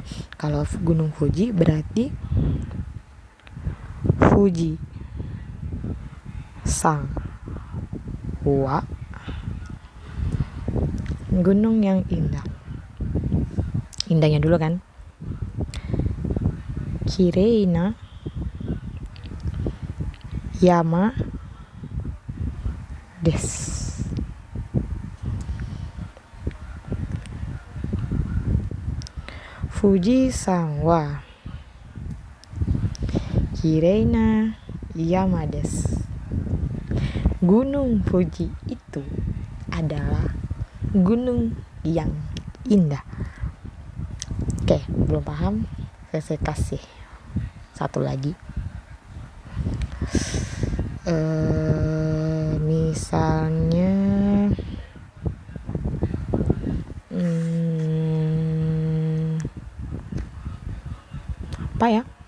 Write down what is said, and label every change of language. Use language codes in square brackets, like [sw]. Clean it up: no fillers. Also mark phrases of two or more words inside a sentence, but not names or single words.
[id] Kalau Gunung Fuji berarti Fuji-sang wa gunung yang indah. Indahnya dulu kan. [ja] きれいな山です. 富士山はきれいな山です. [id] Gunung Fuji itu adalah gunung yang indah. Oke, belum paham? Saya kasih satu lagi. Misalnya apa ya?